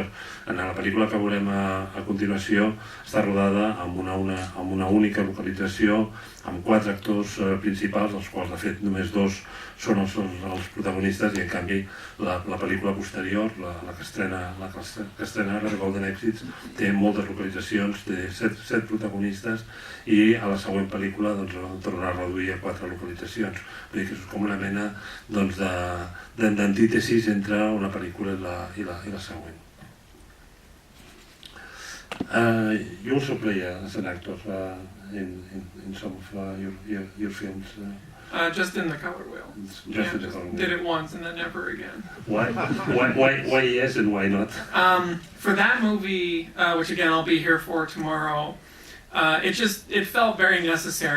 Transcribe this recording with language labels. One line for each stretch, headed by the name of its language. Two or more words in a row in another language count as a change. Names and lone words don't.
Catalan: En la pel·lícula que veurem a continuació està rodada amb una única localització, amb 4 actors principals, dels quals, de fet, només 2 són els protagonistes, i en canvi la pel·lícula posterior, la que estrena ara, Golden Exits, té moltes localitzacions, té 7 protagonistes, i a la següent pel·lícula tornarà a reduir a 4 localitzacions. Vull dir que és com una mena d'antítesis entre una pel·lícula i la següent.
English: You also play as an actor in some of your films. Just in The Color Whale. Did it once and then never again. Why yes and why not? For that movie, which again I'll be here for tomorrow, it felt very necessary.